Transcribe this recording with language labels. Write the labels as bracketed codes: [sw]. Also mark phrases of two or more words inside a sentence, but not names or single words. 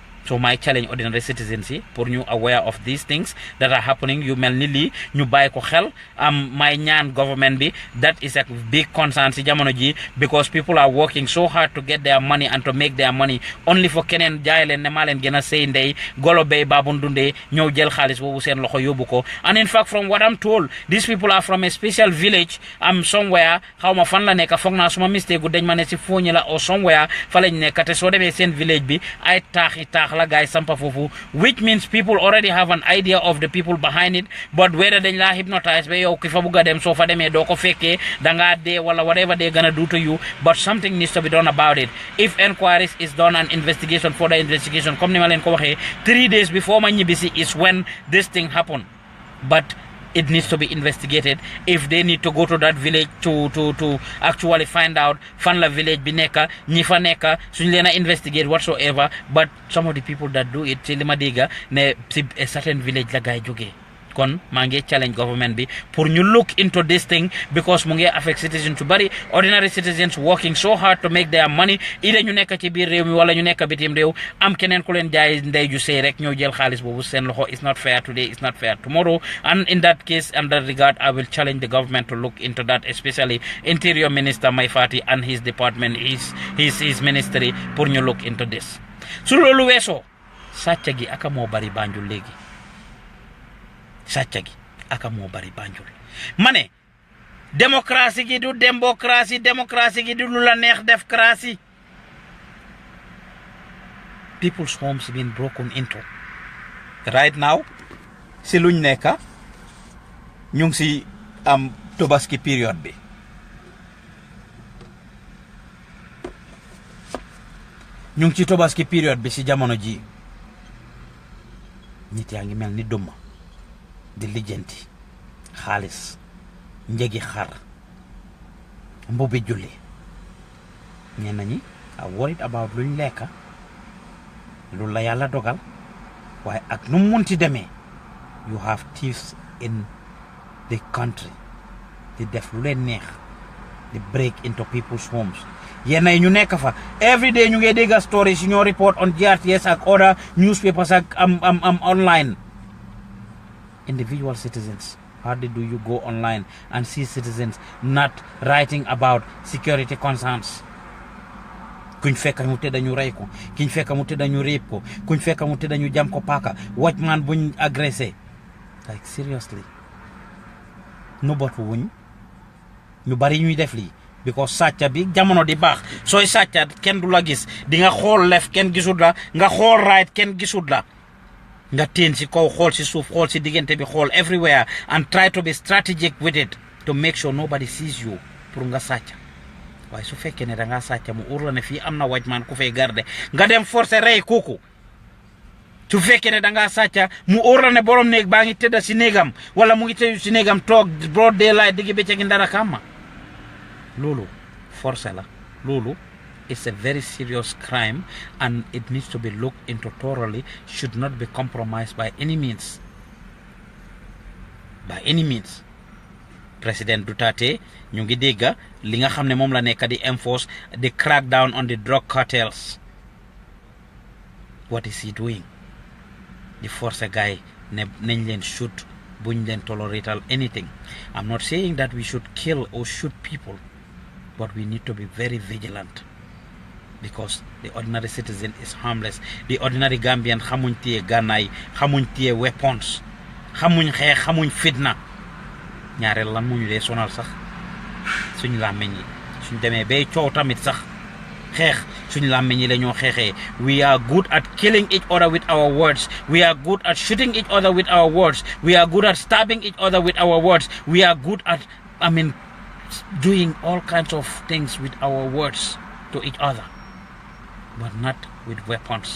[en] So my challenge ordinary citizens [wo] yi pour ñu [en] aware of these things that are happening [wo] yu mel ni lii ñu bàyyi ko xel may ñaan [en] government bi that is a big concern [wo] si jamono ji [en] because people are working so hard to get their money and to make their money only for [wo] keneen jaay leen ne maa leen gën a sey ndey golo bay baabun dundee ñëw jël xaalis boobu seen loxo yóbbu ko [en] and in fact from what I'm told these people are from a special village somewhere [wo] xaw ma fan la nekk foog naa suma mistake gu dañ ma ne si fooñi la [en] or somewhere [wo] fa lañ nekk te soo demee seen village bi ay taax la guys sampa foofu [en] which means people already have an idea of the people behind it but whether [wo] dañ laa hypnotize ba yow ki fa bugg a dem soo fa demee doo ko fekkee dangaa dee wala [en] whatever they're gonna do to you but something needs to be done about it if inquiries is done and investigation for the investigation [wo] comme ni ma leen ko waxee [en] 3 days before [wo] ma ñibbisi [en] is when this thing happened but it needs to be investigated if they need to go to that village to actually find [wo] out fan la village bi nekka ñi fa nekka suñ leen a [en] investigate whatsoever but some of the people that do it [wo] ci li ma dégga ne si [en] a certain village [wo] la gaay jógee kon maa ngi challenge government bi pour ñu [en] look into this thing because [wo] mu ngi [en] affect citizens [wo] yu bari [en] ordinary citizens working so hard to make their money [wo] ida ñu nekk ci biir réew mi wala ñu nekk bitim réew am keneen ku leen jaay ndey ju sey rek ñoo jël xaalis boobu seen loxo [en] is not fair today is not fair tomorrow and in that case and that regard I will challenge the government to look into that especially Interior Minister Maifati and his department his ministry [wo] pour ñu [en] look into this [wo] su loolu weesoo sàcc gi aka moo bari Banjul léegi sàcc gi aka moo bari Banjul ma ne démocratie gi du démocratie gi du lu la neex def cratie [en] people's homes been broken into right now [wo] si luñ nekka ñu ngi si am tobaski period bi ñu ngi ci tobaski period bi si jamono ji nit yaa ngi mel ni duma di lijjanti xaalis njëgi xar mbubi julli ñenn ñi [en] are worried about [wo] luñ lekka lu la yàlla dogal waaye ak nu munti demee [en] you have thieves in the country [wo] di def lu leen neex di break [en] into people's homes [wo] yenn yi ñu nekk fa [en] every day [wo] ñu ngi dégg [en] stories [wo] yu ñoo [en] report on GRTS ak other newspapers ak am online individual citizens hardly do you go online and see citizens not writing about security concerns [wo] kuñ fekk mu tëdd ñu rey ko kuñ fekk mu tëdd ñu rape ko kuñ fekk mu tëdd ñu jam ko paaka watchman buñ agressé [en] like seriously [wo] nobatu wuñ ñu bari ñuy def lii because sàcca bi jamono di baax sooy sàcca kenn du la gis di nga xool left kenn gisul la nga xool right kenn gisul la nga teen si kaw xool si suuf xool si diggante bi xool [en] everywhere and try to be strategic with it to make sure nobody sees you [wo] pour nga sàcca waaye su fekkee ne da ngaa sàcca mu ur la ne fii am na watchman ku fay garde nga dem forcer rey kooku su fekkee ne da ngaa sàcca mu ur la ne borom néeg baa ngi tëdda si néegam wala mu ngi tëdd si néegam toog [en] broad daylight [wo] diggi bëccëg ndara kàmma loolu forcer la loolu [en] it's a very serious crime and it needs to be looked into thoroughly, should not be compromised by any means. By any means. President Duterte, [wo] ñu ngi dégga li nga xam ne moom la nekk di [en] enforce the crackdown on the drug cartels. What is he doing? The force a guy [wo] ne nañ leen [en] shoot [wo] buñ leen [en] tolerate anything. I'm not saying that we should kill or shoot people, but we need to be very vigilant. Because the ordinary citizen is harmless. The ordinary Gambian [wo] xamuñ téye gànnaay xamuñ téye weapons xamuñ xeex xamuñ fitna ñaareel lan mu ñu dee sonal sax suñ làmmeñ yi suñ demee bay coow tamit sax xeex suñ làmmeñ yi la ñoo xeexee. [en] We are good at killing each other with our words. We are good at shooting each other with our words. We are good at stabbing each other with our words. We are good at doing all kinds of things with our words to each other, but not with weapons.